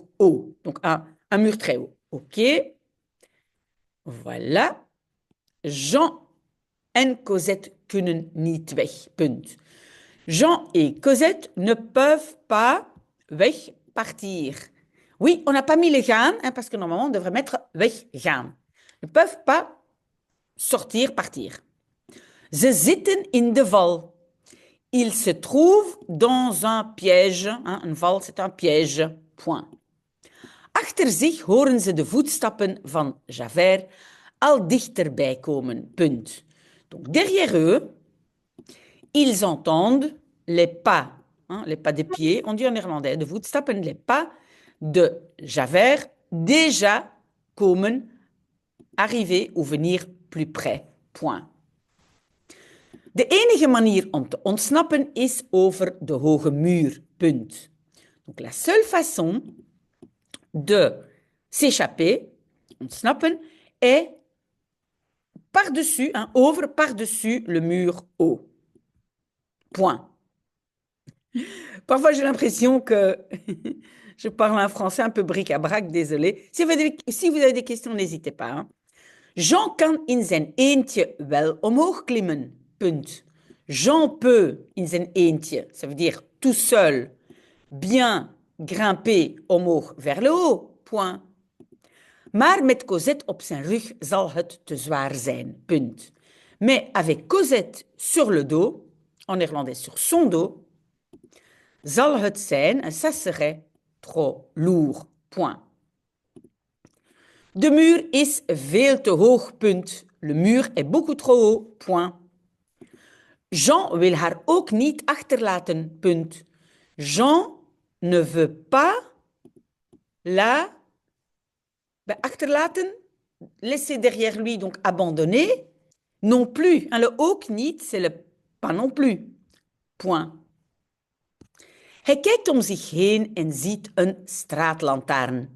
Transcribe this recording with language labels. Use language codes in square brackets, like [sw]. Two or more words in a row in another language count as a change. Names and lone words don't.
[fr] Donc un mur très haut. OK. Voilà. [nl] Jean en Cosette kunnen niet weg. Punt. [fr] Jean et Cosette ne peuvent pas wegpartir. Oui, on n'a pas mis le gaan, hein, parce que normalement, on devrait mettre weggaan. Ne peuvent pas sortir, partir. [nl] Ze zitten in de val. [fr] Ils se trouvent dans un piège. Hein, [nl] een val, [fr] c'est un piège. Point. [nl] Achter zich horen ze de voetstappen van Javert al dichterbij komen. Punt. [fr] Donc, derrière eux, Ils entendent les pas, hein, les pas des pieds, on dit en néerlandais, [nl] de voetstappen, [fr] les pas de Javert déjà komen, arriver ou venir plus près. Point. [nl] De enige manier om te ontsnappen is over de hoge muur. Punt. [fr] Donc la seule façon de s'échapper, ontsnappen, est par-dessus, hein, over par-dessus le mur haut. Point. Parfois, j'ai l'impression que je parle un français un peu bric-à-brac, désolé. Si vous avez des questions, n'hésitez pas. Hein. [nl] Jean kan in zijn eentje wel omhoog klimmen. Punt. Jean peut in zijn eentje, [fr] ça veut dire tout seul, bien grimper omhoog vers le haut. Point. [nl] Maar met Cosette op zijn rug zal het te zwaar zijn. Punt. [fr] Mais avec Cosette sur le dos, en néerlandais sur son dos, [nl] zal het zijn, [fr] en ça serait trop lourd. Point. [nl] De muur is veel te hoog. Punt. [fr] Le mur est beaucoup trop haut. Point. [nl] Jean wil haar ook niet achterlaten. Punt. [fr] Jean ne veut pas la achterlaten, laisser derrière lui, donc abandonner. Non plus. Hein, le [nl] ook niet, [fr] c'est le pas non plus. Point. [nl] Hij kijkt om zich heen en ziet een straatlantaarn.